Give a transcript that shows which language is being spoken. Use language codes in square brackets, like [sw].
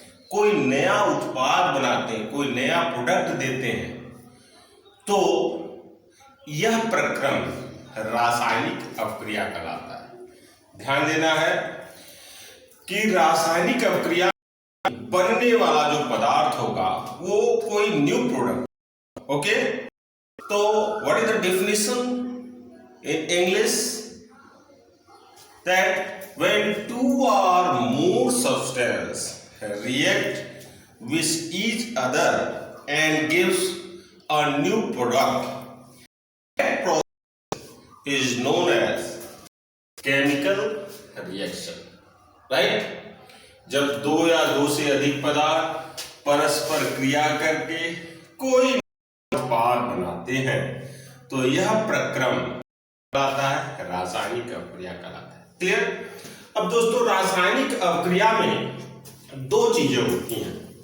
[hi] कोई नया उत्पाद बनाते हैं, कोई नया प्रोडक्ट देते हैं, तो यह प्रक्रम रासायनिक अवक्रिया कहलाता है। ध्यान देना है कि रासायनिक अवक्रिया बनने वाला जो पदार्थ होगा वो कोई न्यू प्रोडक्ट। [en] Okay, तो what is the definition in English? That when two or more substances react with each other and gives a new product, that process is known as chemical reaction. Right? [hi] जब दो या दो से अधिक पदार्थ परस्पर क्रिया करके कोई उत्पाद बनाते हैं तो यह प्रक्रम कहलाता है रासायनिक अवक्रिया कहलाता है। क्लियर? अब दोस्तों, रासायनिक अवक्रिया में दो चीजें होती हैं।